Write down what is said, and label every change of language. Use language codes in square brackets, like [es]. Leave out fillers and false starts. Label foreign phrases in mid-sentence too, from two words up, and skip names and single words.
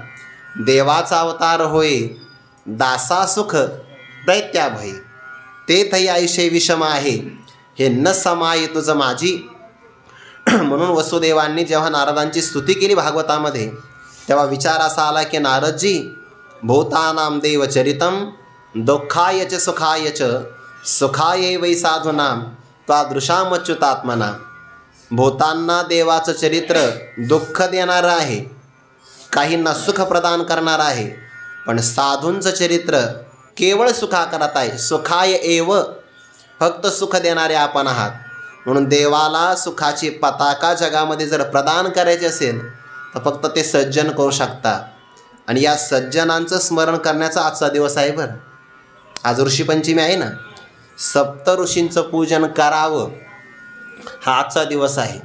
[mr] देवाचा अवतार होय दासा सुख दैत्याभय ते थई आयुष्य विषम आहे हे न समाये तुझं माझी. म्हणून वसुदेवांनी जेव्हा नारदांची स्तुती केली भागवतामध्ये तेव्हा विचार असा आला की नारदजी [sa] भूतानां देवचरितं दुःखाय च सुखाय च सुखाय वै साधूनां तादृशामच्युतात्मना. [mr] भूतांना देवाचं चरित्र दुःख देणारं आहे, काहींना सुख प्रदान करणार आहे, पण साधूंचं चरित्र केवळ सुखा करत आहे. [sa] सुखाय एव, [mr] फक्त सुख देणारे आपण आहात. म्हणून देवाला सुखाची पताका जगामध्ये जर प्रदान करायची असेल तर फक्त ते सज्जन करू शकतात. आणि या सज्जनांचं स्मरण करण्याचा आजचा दिवस आहे. बरं, आज ऋषीपंचमी आहे ना, सप्त ऋषींचं पूजन करावं हा आजचा दिवस आहे.